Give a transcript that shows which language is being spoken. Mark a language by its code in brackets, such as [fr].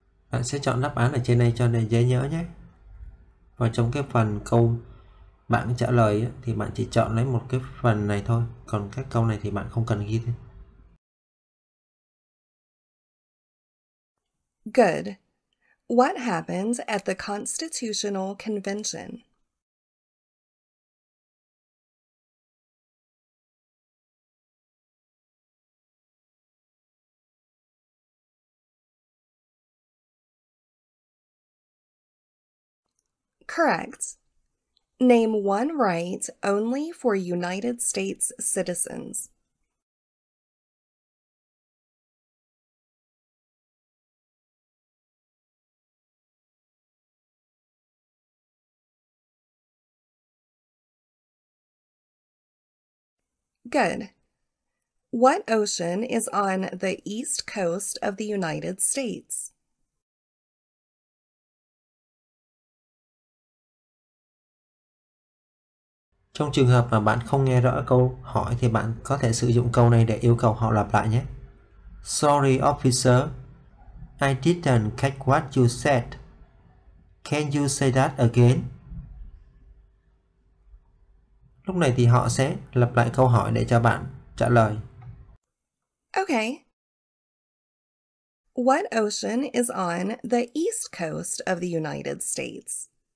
[vi] Bạn sẽ chọn đáp án ở trên đây cho nên dễ nhớ nhé. Và trong cái phần câu bạn trả lời ấy, thì bạn chỉ chọn lấy một cái phần này thôi. Còn các câu này thì bạn không cần ghi thêm. [en] Good. What happened at the Constitutional Convention? Correct. Name one right only for United States citizens. Good. What ocean is on the east coast of the United States? [vi] Trong trường hợp mà bạn không nghe rõ câu hỏi thì bạn có thể sử dụng câu này để yêu cầu họ lặp lại nhé. [en] Sorry officer, I didn't catch what you said. Can you say that again? [vi] Lúc này thì họ sẽ lặp lại câu hỏi để cho bạn trả lời. [en] Okay. What ocean is on the east coast of the United States?